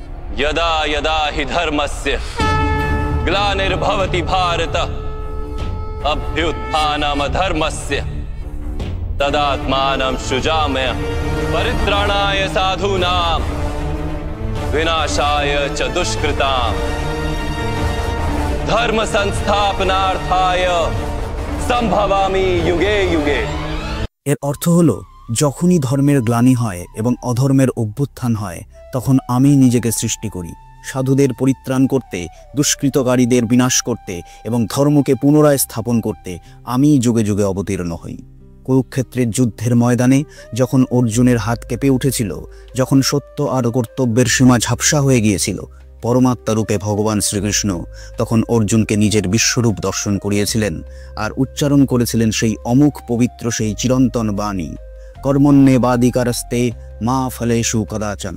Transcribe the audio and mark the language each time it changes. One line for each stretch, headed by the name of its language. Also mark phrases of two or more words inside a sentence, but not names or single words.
Sanskrit: यदा यदा हि धर्मस्य ग्लानिर्भवति भारत अभ्युत्थानमधर्मस्य तदात्मानं सृजाम्य परित्राणाय साधूनां विनाशाय च दुष्कृतां धर्म संस्थापनार्थाय संभवामि युगे युगे।
Bangla: এর অর্থ হলো যখনই ধর্মের গ্লানি হয় এবং অধর্মের অভ্যুত্থান হয় তখন আমি নিজেকে সৃষ্টি করি সাধুদের পরিত্রাণ করতে, দুষ্কৃতকারীদের বিনাশ করতে এবং ধর্মকে পুনরায় স্থাপন করতে আমি যুগে যুগে অবতীর্ণ হই। কুরুক্ষেত্রের যুদ্ধের ময়দানে যখন অর্জুনের হাত কেঁপে উঠেছিল, যখন সত্য আর কর্তব্যের সীমা ঝাপসা হয়ে গিয়েছিল, পরমাত্মা রূপে ভগবান শ্রীকৃষ্ণ তখন অর্জুনকে নিজের বিশ্বরূপ দর্শন করিয়েছিলেন আর উচ্চারণ করেছিলেন সেই অমুখ পবিত্র সেই চিরন্তন বাণী,
Sanskrit: কর্মণ্যেবাধিকারস্তে মা ফলেষু কদাচন।